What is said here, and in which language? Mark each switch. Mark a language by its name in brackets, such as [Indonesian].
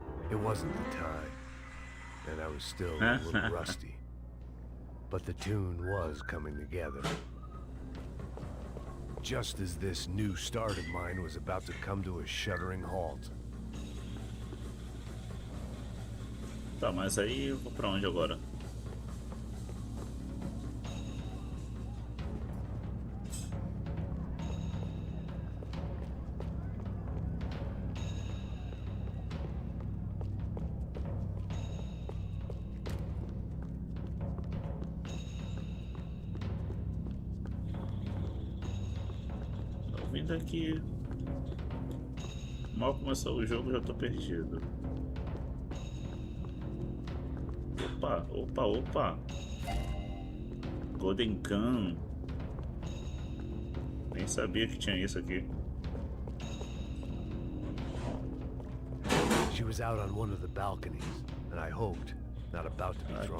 [English] It wasn't the time, and I was still a little rusty. But the tune was coming together. Just as this new start of mine was about to come to a shuddering halt. [Portuguese] Tá, mas aí eu vou pra onde agora? Vindo aqui. Mal começou o jogo, já tô perdido. Opa, opa, opa. Golden Gun. Nem sabia que tinha isso aqui. [English] She was out on one of the balconies, and I hoped, not about to be thrown